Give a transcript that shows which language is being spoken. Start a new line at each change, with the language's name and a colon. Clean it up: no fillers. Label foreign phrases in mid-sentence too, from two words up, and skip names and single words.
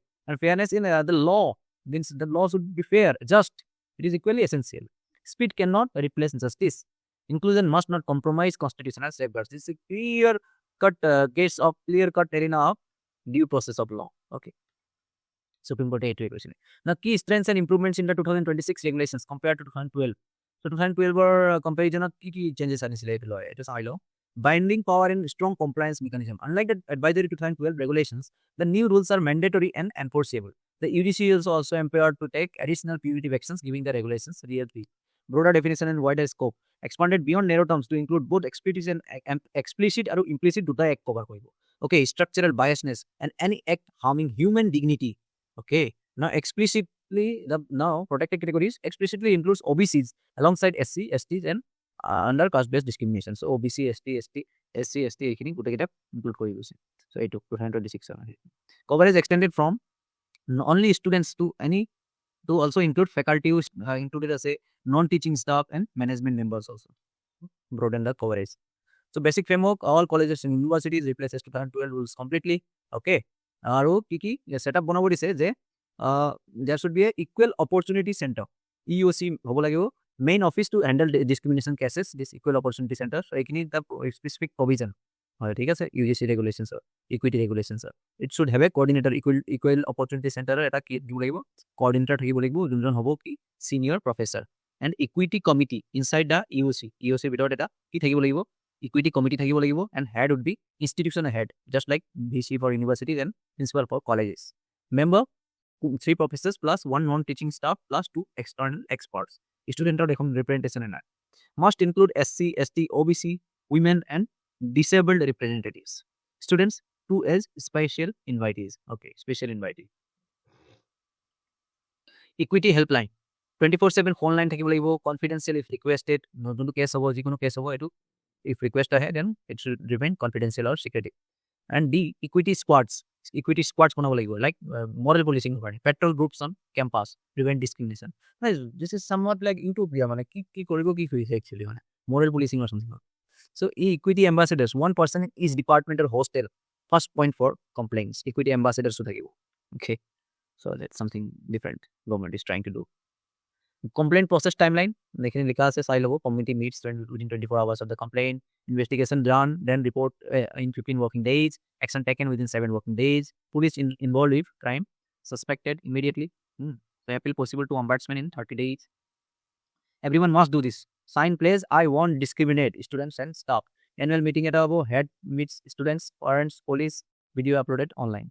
English: And fairness in the law, means the law should be fair, just, it is equally essential. Speed cannot replace justice. Inclusion must not compromise constitutional safeguards. This is a clear-cut case of clear-cut arena of due process of law.
Assamese: Okay. Supreme Court এইটোৱে কৈছিলে.
English: Now, key strengths and improvements in the 2026 regulations compared to 2012.
Assamese: So 2012 comparison কি changes আনিছিলে এইটো লয়, এইটো চাই লওঁ.
English: Binding power and strong compliance mechanism. Unlike the advisory 2012 regulations, the new rules are mandatory and enforceable. The UGC is also empowered to take additional punitive actions, giving the regulations real teeth. Broader definition and wider scope, expanded beyond narrow terms to include both explicit and implicit
Assamese: দুটা এক কভার কৰিব.
English: Okay, structural biasness and any act harming human dignity. Okay, now explicitly the now protected categories explicitly includes OBCs alongside SC, STs and under caste based discrimination.
Assamese: So OBC, SC, ST এইখিনি গোটেইকেইটা ইনক্লুড কৰি গৈছে.
English: So এইটো 2026 coverage extended from only students to also include faculty included as a non-teaching staff and management members also. Broaden the coverage. So basic framework, all colleges and universities replaces 2012 rules completely. Okay.
Assamese: আৰু কি setup বনাব দিছে যে
English: there should be a equal opportunity center.
Assamese: EOC হ'ব লাগিব,
English: main office to handle discrimination cases, this equal opportunity center. So এইখিনি the specific provision হয়,
Assamese: ঠিক আছে,
English: UGC regulations, equity regulations. It should have a coordinator, equal opportunity center
Assamese: এটা কি দিব লাগিব, coordinator থাকিব লাগিব, যোনজন হ'ব কি
English: senior professor, and equity committee inside the EOC
Assamese: ভিতৰত এটা কি থাকিব লাগিব,
English: equity committee
Assamese: থাকিব লাগিব,
English: and head would be institution head, just like VC for universities and principal for colleges. Member 3 professors plus 1 non-teaching staff plus 2 external experts. Student or representation and must include SC, ST, OBC, women and disabled representatives. Students 2 as special invitees. Okay, special invitee. Equity helpline 24/7 phone line
Assamese: থাকিব লাগিব,
English: confidential if requested.
Assamese: নতুন কেছ হ'ব, যিকোনো কেছ হ'ব, এইটো
English: if request ahead, then it should remain confidential or secretive. And D, equity squads
Assamese: বনাব লাগিব,
English: like moral policing কাৰণে, patrol groups on campus, prevent discrimination. This is somewhat like utopia,
Assamese: মানে কি কৰিব কি হৈছে actually, মানে
English: moral policing or something. So equity ambassadors, 1 person in each department or hostel. First point for complaints, equity ambassadors to থাকিব. Okay, so that's something different government is trying to do. Complaint process timeline,
Assamese: এখানে লেখা আছে, চাই ল'ব,
English: committee meets within 24 hours of the complaint, investigation done, then report in 15 working days, action taken within 7 working days, police involved if crime suspected immediately, so appeal possible to ombudsman in 30 days. Everyone must do this. Sign plays I won't discriminate students and staff. Annual meeting at above, head meets students, parents, police, video uploaded online.